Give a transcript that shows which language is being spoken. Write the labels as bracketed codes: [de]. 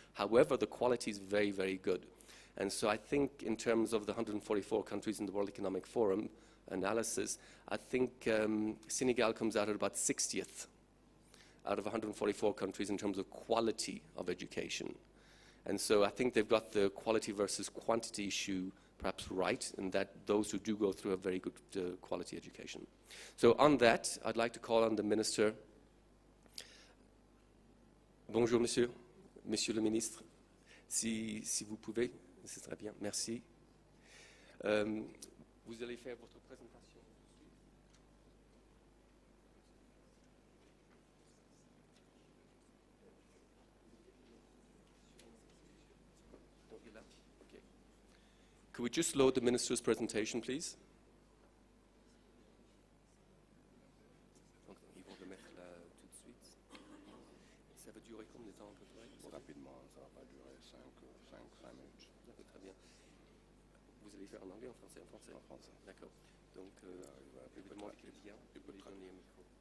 [en] However, the quality is very, very good. And so I think in terms of the 144 countries in the World Economic Forum analysis, I think Senegal comes out at about 60th out of 144 countries in terms of quality of education. And so I think they've got the quality versus quantity issue perhaps right, in that those who do go through a very good quality education. So on that, I'd like to call on the Minister. [fr] Bonjour, Monsieur. Monsieur le Ministre. Si vous pouvez, c'est très bien. Merci. Vous allez faire votre présentation. [en] Could we just load the Minister's presentation, please? [fr] Ils vont le mettre là tout de suite. Ça va durer combien de temps à peu près? Rapidement, ça va pas durer 5 minutes. D'accord, très bien. Vous allez faire en anglais, en français? En français. En français. D'accord. Donc, je vais demander quelqu'un de lui donner un micro.